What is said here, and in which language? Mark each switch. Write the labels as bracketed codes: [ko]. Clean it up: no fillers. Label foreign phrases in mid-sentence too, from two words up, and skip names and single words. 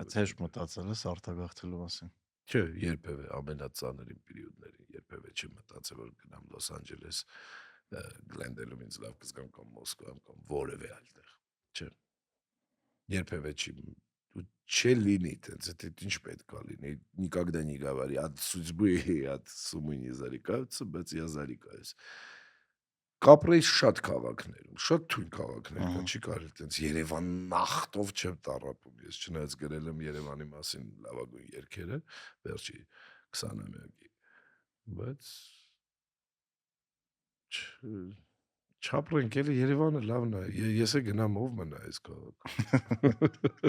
[hy] Բայց հեշտ մտածել ես արտագաղթելու մասին։ Չէ, երբևէ ամենածանրին պերիոդներին երբևէ չեմ մտածել որ գնամ Լոս Անջելես Գլենդելում ինձ լավ կզգամ կամ Մոսկվայում կամ որևէ այլտեղ։ Չէ։ Երբևէ չի լինի, տենց это ինչ պետք է լինի, [ru] никогда не говори от судьбы, от сумы не зарекаются, [hy] բայց [ru] я зарекаюсь։ [hy] Կապրեի շատ քաղաքներում, շատ թույն քաղաքներ կա, չի կարելի տենց Երևան նախտով չեմ տառապում, ես չնայած գրել եմ Երևանի մասին լավագույն երգերը վերջի 20-ամյակի, բայց չապրենք էլի Երևանը լավն է, ես է գնամ ով մնա այս քաղաքում։